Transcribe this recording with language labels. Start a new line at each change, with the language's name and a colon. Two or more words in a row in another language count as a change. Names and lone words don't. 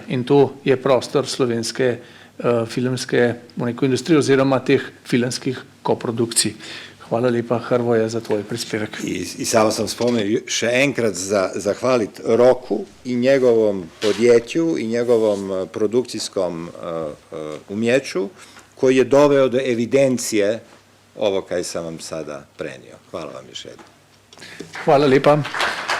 Slovenian: In to je prostor slovenske filmske industrije oziroma teh filmskih koprodukcij. Hvala lepa, Hrvoje, za tvoj prispevek.
Croatian: I samo sam spomenuo
Slovenian: še enkrat
Croatian: zahvaliti Roku i njegovom podjetju i njegovom produkcijskom umjeću koji je doveo do evidencije ovo kaj sam vam sada prenio. Hvala vam još jednom.
Slovenian: Hvala lepa.